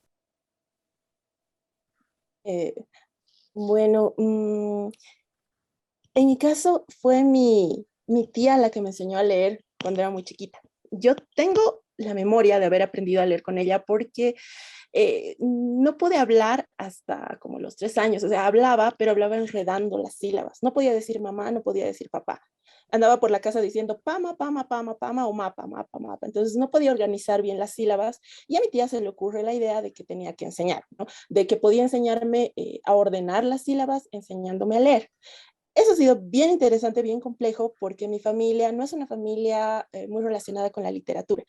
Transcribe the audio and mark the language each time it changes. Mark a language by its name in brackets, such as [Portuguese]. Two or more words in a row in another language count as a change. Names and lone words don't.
[Spanish] Eh, bueno, en mi caso fue mi tía la que me enseñó a leer cuando era muy chiquita. Yo tengo la memoria de haber aprendido a leer con ella, porque no pude hablar hasta como los 3 años. O sea, hablaba, pero hablaba enredando las sílabas. No podía decir mamá, no podía decir papá. Andaba por la casa diciendo pama, pama, pama, pama, o mapa, mapa, mapa. Entonces no podía organizar bien las sílabas, y a mi tía se le ocurre la idea de que tenía que enseñar, ¿no? De que podía enseñarme a ordenar las sílabas enseñándome a leer. Eso ha sido bien interesante, bien complejo, porque mi familia no es una familia muy relacionada con la literatura.